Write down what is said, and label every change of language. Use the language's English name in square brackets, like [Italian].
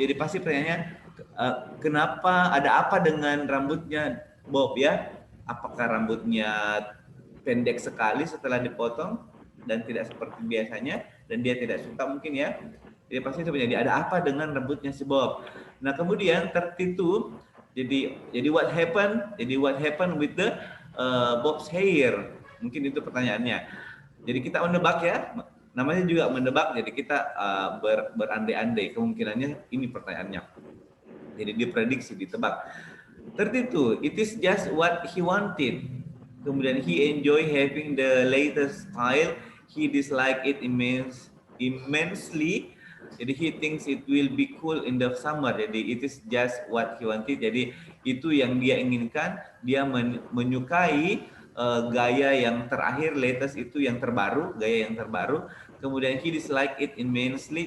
[Indonesian] Jadi pasti pertanyaannya kenapa, ada apa dengan rambutnya Bob ya? Apakah rambutnya pendek sekali setelah dipotong dan tidak seperti biasanya dan dia tidak suka mungkin ya? Jadi pasti sebenarnya ada apa dengan rambutnya si Bob. Nah kemudian tertitu jadi [English] what happened? Jadi what happened with the Bob's hair? [Indonesian] Mungkin itu pertanyaannya. Jadi kita menebak ya, namanya juga menebak. Jadi kita berandai-andai. Kemungkinannya ini pertanyaannya. Jadi diprediksi, ditebak. [English] Tertitu, it is just what he wanted. Kemudian he enjoy having the latest style. He dislike it immensely. Jadi he thinks it will be cool in the summer. Jadi it is just what he wanted. [Indonesian] Jadi itu yang dia inginkan. Dia menyukai gaya yang terakhir, latest itu yang terbaru, gaya yang terbaru. [English] Kemudian he dislike it immensely.